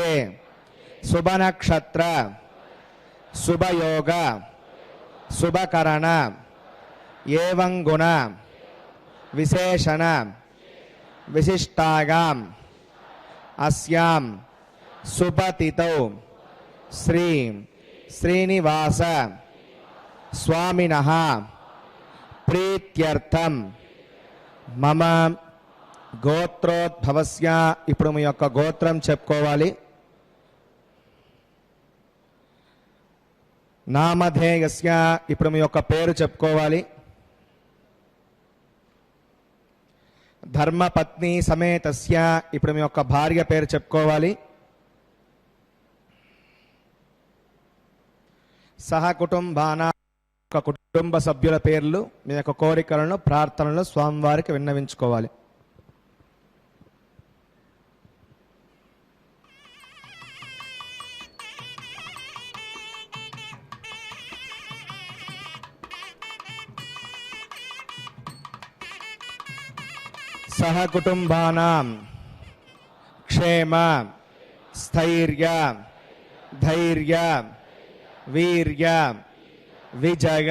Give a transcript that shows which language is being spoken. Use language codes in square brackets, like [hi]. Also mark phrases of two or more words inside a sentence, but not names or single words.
[sa] शुभनक्षत्र शुभयोग शुभकरण एवं गुण विशेषण विशिष्टायाम् अस्यां शुभतिथौ श्री श्रीनिवास स्वामिनः प्रीत्यर्थं मम గోత్రోద్భవస్య. [te] ఇప్పుడు మీ యొక్క గోత్రం చెప్పుకోవాలి. నామధేయస్య. ఇప్పుడు మీ యొక్క పేరు చెప్పుకోవాలి. [sa] ధర్మపత్ని సమేతస్య. [te] ఇప్పుడు మీ యొక్క భార్య పేరు చెప్పుకోవాలి. [sa] సహ కుటుంబానా. [te] కుటుంబ సభ్యుల పేర్లు, మీ యొక్క కోరికలను ప్రార్థనలు స్వామివారికి విన్నవించుకోవాలి. [sa] सह कुटुंबानां क्षेम स्थैर्य धैर्य वीर्य विजय